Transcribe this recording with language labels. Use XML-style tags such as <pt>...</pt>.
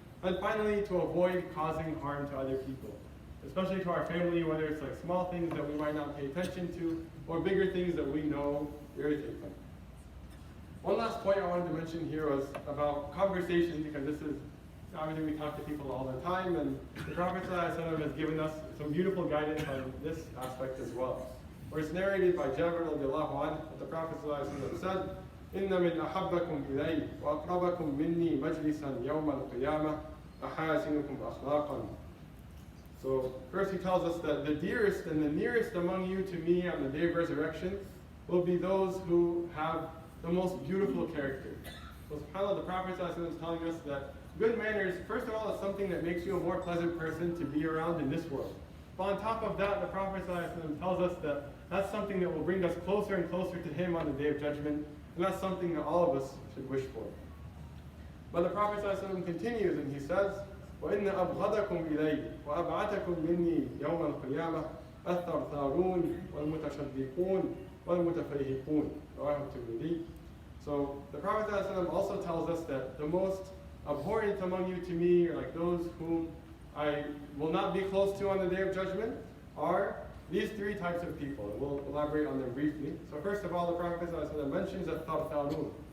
<en>And finally, to avoid causing harm to other people, especially to our family, whether it's like small things that we might not pay attention to, or bigger things that we know irritate them. One last point I wanted to mention here was about conversation, because this is obviously we talk to people all the time, and the Prophet ﷺ has given us some beautiful guidance on this aspect as well. Where it's narrated by Jabir radiallahu anhu that the Prophet ﷺ said,</en> <ar>إِنَّ مِنْ أَحَبَّكُمْ إِلَيْهِ وَأَقْرَبَكُمْ مِنِّي مَجْلِسًا يَوْمَ الْقِيَامَةِ أَحَاسِنُكُمْ أَخْلَاقًا.</ar> <en>So first he tells us that the dearest and the nearest among you to me on the day of resurrection will be those who have the most beautiful character. So subhanAllah, the Prophet ﷺ is telling us that good manners, first of all, is something that makes you a more pleasant person to be around in this world. But on top of that, the Prophet ﷺ tells us that that's something that will bring us closer and closer to him on the Day of Judgment, and that's something that all of us should wish for. But the Prophet ﷺ continues and he says,</en> <ar>وَإِنَّ أَبْغَضَكُمْ إِلَيْهِ وَأَبْعَدَكُمْ مِنِّي يَوْمَ الْقِيَامَةِ الثَّرْثَارُونَ وَالْمُتَشَدِّقُونَ وَالْمُتَفَيْهِقُونَ رواه الترمذي.</ar> <en>So the Prophet ﷺ also tells us that the most abhorrent among you to me, or like those whom I will not be close to on the Day of Judgment, are these three types of people. And we'll elaborate on them briefly. So first of all, the Prophet ﷺ mentions الثَّرْثَارُونَ.</en>